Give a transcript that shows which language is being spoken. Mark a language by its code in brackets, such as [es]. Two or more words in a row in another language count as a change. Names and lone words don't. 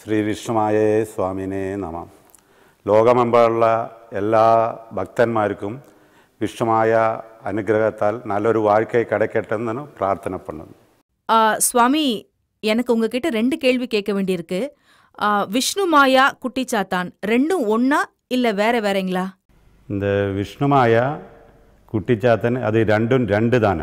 [ml] വിഷ്ണുമായ സ്വാമിനെ നമ. ലോകമെമ്പാടുള്ള എല്ലാ ഭക്തന്മാർക്കും വിഷ്ണുമായ അനുഗ്രഹத்தால் [ta] நல்லொரு வாழ்க்கை கிடைக்கட்டும்னு பிரார்த்தனை பண்ணுது. சுவாமி, எனக்கு உங்ககிட்ட 2 கேள்வி கேட்க வேண்டியிருக்கு. விஷ்ணு மாயா குட்டிச்சாத்தான் ரெண்டும் ஒன்றா இல்லை வேற வேறங்களா? இந்த விஷ்ணுமாயா குட்டிச்சாத்தன் அது ரெண்டும் 2 தானே.